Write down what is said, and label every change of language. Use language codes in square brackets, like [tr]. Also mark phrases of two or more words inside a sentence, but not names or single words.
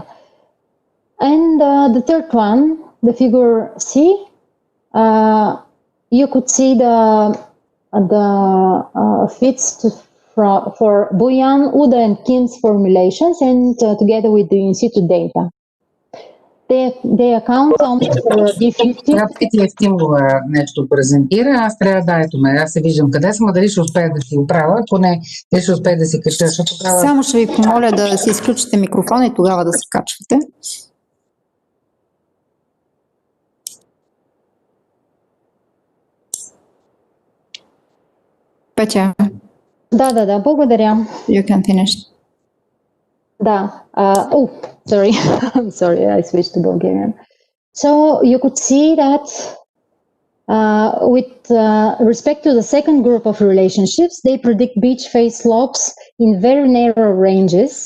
[en] And the third one, the figure C, you could see the fits for Boyan, Uda, and Kim's formulations, and together with the in situ data. They account only for D50. [bg] Трябва да Евтимова нещо презентира. Аз трябва да ето ме. Аз се виждам къде съм, дали ще успея да си оправя, ако не, дали ще успея да си кача. Само ще ви помоля да си изключите микрофона и тогава да се качвате. Петя. Да, благодаря. [en] You can finish. Да. Oh, sorry. I'm sorry, I switched to Bulgarian. So you could see that with respect to the second group of relationships, they predict beach face slopes in very narrow ranges.